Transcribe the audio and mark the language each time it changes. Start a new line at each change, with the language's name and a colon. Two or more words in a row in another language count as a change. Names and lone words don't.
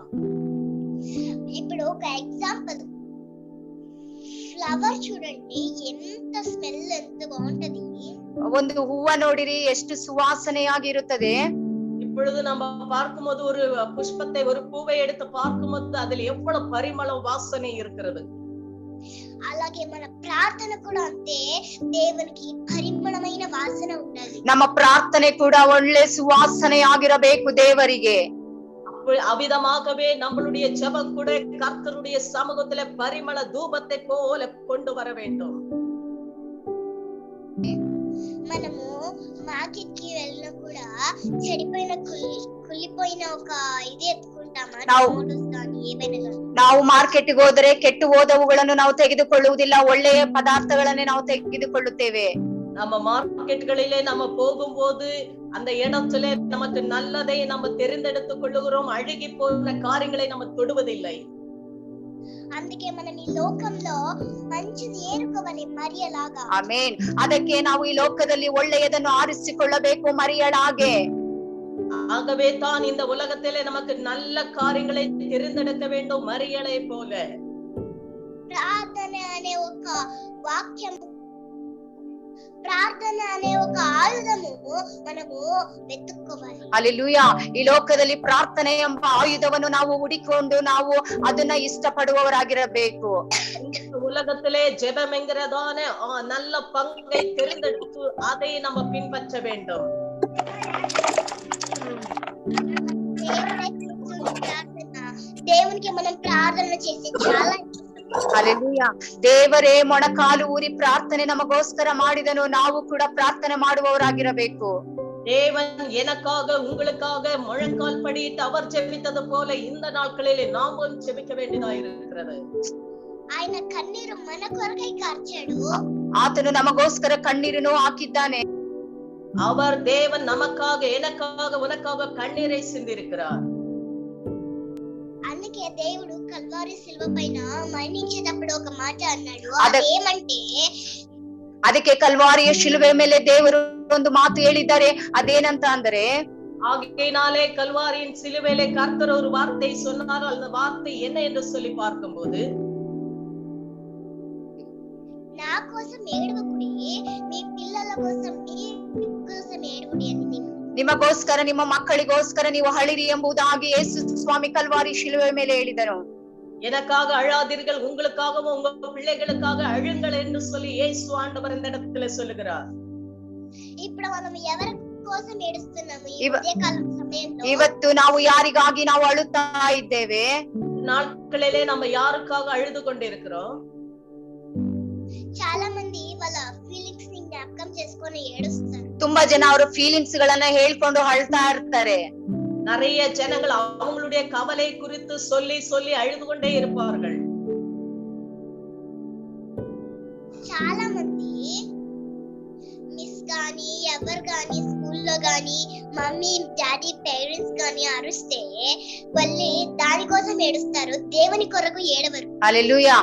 Telugu: ఇప్పుడు ఒక ఎగ్జాంపుల్, ಫ್ಲವರ್ చూడండి, ఎంత ಸ್ಮೆಲ್ ఎంత బాగుంటది.
Kannada: ಒಂದು ಹೂವ ನೋಡಿರಿ, ಎಷ್ಟು ಸುವಾಸನೆಯಾಗಿರುತ್ತದೆ.
Tamil: இப்பொழுது நம்ம பார்க்கும்போது ஒரு புஷ்பத்தை, ஒரு பூவை எடுத்து பார்க்கும்போது அதில் எவ்வளவு பரிமளம் வாசனை இருக்கிறது.
Telugu: అలాగే మన ప్రార్థన కూడా అంతే, దేవునికి పరిమళమైన వాసన ఉండాలి.
Kannada: ನಮ್ಮ ಪ್ರಾರ್ಥನೆ ಕೂಡ ಒಳ್ಳೆ ಸುವಾಸನೆಯಾಗಿರಬೇಕು ದೇವರಿಗೆ.
Tamil: அவ்விதமாகவே நம்மளுடைய ஜெபம் கூட கர்த்தருடைய சமூகத்திலே பரிமள தூபத்தை போல கொண்டு வர வேண்டும்.
Telugu: మనము మార్కెట్ కి వెళ్ళినా కూడా చెడిపోయిన కుళ్ళిపోయిన ఒక ఇది ఎత్తుకుంటామా, టొమాటోస్ కానీ ఏమైనా కానీ.
Kannada: ನಾವು ಮಾರ್ಕೆಟ್ ಗೆ ಹೋದರೆ ಕೆಟ್ಟು ಹೋದವುಗಳನ್ನು ನಾವು ತೆಗೆದುಕೊಳ್ಳುವುದಿಲ್ಲ, ಒಳ್ಳೆಯ ಪದಾರ್ಥಗಳನ್ನೇ ನಾವು ತೆಗೆದುಕೊಳ್ಳುತ್ತೇವೆ.
Tamil: நம்ம மார்க்கெட்டுகளிலே நம்ம போகும்போது அந்த இடத்துல நமக்கு நல்லதை நம்ம தெரிந்தெடுத்துக் கொள்ளுகிறோம், அழுகி போன காரியங்களை நம்ம தொடுவதில்லை.
Telugu: అందుకే మనం ఈ లోకంలో మంచిది ఏరుకోవాలి మరియలాగా.
Kannada: ಆಮೇನ್. ಅದಕ್ಕೆ ನಾವು ಈ ಲೋಕದಲ್ಲಿ ಒಳ್ಳೆಯದನ್ನು ಆರಿಸಿಕೊಳ್ಳಬೇಕು ಮರಿಯಳಾಗೆ.
Tamil: ஆகவே தான் இந்த உலகத்திலே நமக்கு நல்ல காரியங்களை தெரிந்தெடுக்க வேண்டும் மரியளை போல.
Telugu: ప్రార్థన అనే ఒక వాక్యం, ప్రార్థన అనే ఒక ఆయుధము మనము వెతుక్కోవాలి.
Kannada: ಹಲ್ಲೆಲೂಯಾ. ಈ ಲೋಕದಲ್ಲಿ ಪ್ರಾರ್ಥನೆ ಎಂಬ ಆಯುಧವನ್ನು ನಾವು ಹುಡಿಕೊಂಡು ನಾವು ಅದನ್ನ ಇಷ್ಟಪಡುವವರಾಗಿರಬೇಕು.
Tamil: உலகத்திலே ஜெபம் என்கிறதான நல்ல பங்கை தெரிந்தெடுத்து அதை நம்ம பின்பற்ற வேண்டும்.
Telugu: దేవునికి మనం ప్రార్థన చేసి చాలా
Kannada: ಹಲ್ಲೆಲೂಯಾ. ದೇವರೇ ಮೊಣಕಾಲು ಊರಿ ಪ್ರಾರ್ಥನೆ ನಮಗೋಸ್ಕರ ಮಾಡಿದನು, ನಾವು ಕೂಡ ಪ್ರಾರ್ಥನೆ ಮಾಡುವವರಾಗಿರಬೇಕು.
Tamil: தேவன் எனக்காக உங்களுக்காக முழங்கால் படியிட்டு அவர் ஜெபித்தது போல இந்த நாட்களிலே நாமும் ஜெபிக்க வேண்டியதா இருக்கிறது.
Telugu: ఆయన కన్నీరు మన కొరకై కార్చాడు.
Kannada: ಆತನು ನಮಗೋಸ್ಕರ ಕಣ್ಣೀರನ್ನು ಹಾಕಿದ್ದಾನೆ.
Tamil: அவர் தேவன் நமக்காக எனக்காக உனக்காக கண்ணீரை சிந்திருக்கிறார்.
Telugu: అందుకే దేవుడు కల్వారి శిలువ పైన మరణించేటప్పుడు ఒక మాట అన్నాడు. అదేమంటే,
Kannada: ಅದಕ್ಕೆ ಕಲ್ವಾರಿಯ ಶಿಲುವೆ ಮೇಲೆ ದೇವರು ಒಂದು ಮಾತು ಹೇಳಿದ್ದಾರೆ. ಅದೇನಂತ ಅಂದ್ರೆ,
Tamil: ஆகையினாலே கல்வாரியின் சிலுவையிலே கர்த்தர் ஒரு வார்த்தை சொன்னார். அந்த வார்த்தை என்ன என்று சொல்லி பார்க்கும்போது,
Telugu: నా కోసం ఏడవకుడి, మీ పిల్లల కోసం ఏడవకుడి అని.
Kannada: ನಿಮಗೋಸ್ಕರ ನಿಮ್ಮ ಮಕ್ಕಳಿಗೋಸ್ಕರ ನೀವು ಅಳಿರಿ ಎಂಬುದಾಗಿ ಯೇಸು ಸ್ವಾಮಿ ಕಲ್ವಾರಿ ಶಿಲುವೆ ಮೇಲೆ ಹೇಳಿದರು.
Tamil: எனக்காக அழாதீர்கள், உங்களுக்காகவும் உங்க பிள்ளைகளுக்காக அழுங்கள் என்று சொல்லி இயேசு ஆண்டவர் இந்த இடத்துல சொல்லுகிறார்.
Telugu: ఇప్పుడు మనం ఎవరి కోసం ఏడుస్తున్నాము ఈ ఉదయకాలం సమయంలో?
Kannada: ಇವತ್ತು ನಾವು ಯಾರಿಗಾಗಿ ನಾವು ಅಳುತ್ತಾ ಇದ್ದೇವೆ?
Tamil: நாட்களிலே நம்ம யாருக்காக அழுது கொண்டிருக்கிறோம்?
Telugu: చాలా మంది వాళ్ళ ఫీలింగ్స్ ని జ్ఞాపకం చేసుకొని ఏడుస్తారు.
Kannada: ತುಂಬಾ ಜನ ಅವರ ಫೀಲಿಂಗ್ಸ್ ಗಳನ್ನ ಹೇಳ್ಕೊಂಡು ಅಳ್ತಾ ಇರ್ತಾರೆ.
Tamil: நிறைய ஜனங்கள் அவங்களுடைய கவலை குறித்து சொல்லி சொல்லி அழுது கொண்டே இருப்பார்கள்.
Telugu: చాలా మంది మిస్ గాని ఎవరు గాని స్కూల్లో గాని
English: mummy daddy parents
Telugu: గాని అరుస్తే వాళ్ళు దానికోసం ఏడుస్తారు, దేవుని కొరకు ఏడవరు.
Kannada: ಹಲ್ಲೆಲೂಯಾ.